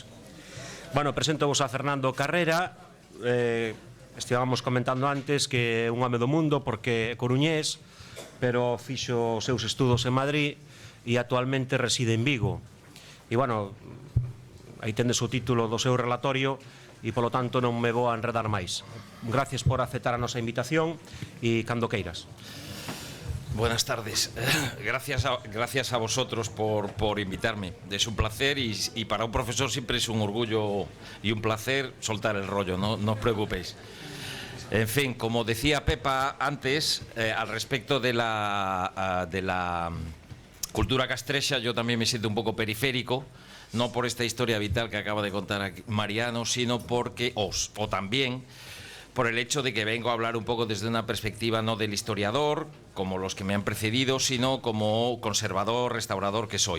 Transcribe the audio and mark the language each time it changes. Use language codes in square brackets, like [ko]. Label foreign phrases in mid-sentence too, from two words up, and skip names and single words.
[gl] Bueno, presento-vos a Fernando Carrera. Estivamos comentando antes que é un home do mundo porque é coruñés, pero fixo os seus estudos en Madrid e actualmente reside en Vigo. E, bueno, aí tendes o título do seu relatorio e, polo tanto, non me vou a enredar máis. Gracias por aceptar a nosa invitación e cando queiras. [es] Buenas tardes. Gracias a vosotros por invitarme. Es un placer y para un profesor siempre es un orgullo y un placer soltar el rollo, no os preocupéis. En fin, como decía Pepa antes, al respecto de la cultura castrexa, yo también me siento un poco periférico, no por esta historia vital que acaba de contar aquí Mariano, sino porque, o también por el hecho de que vengo a hablar un poco desde una perspectiva no del historiador, como los que me han precedido, sino como conservador, restaurador que soy.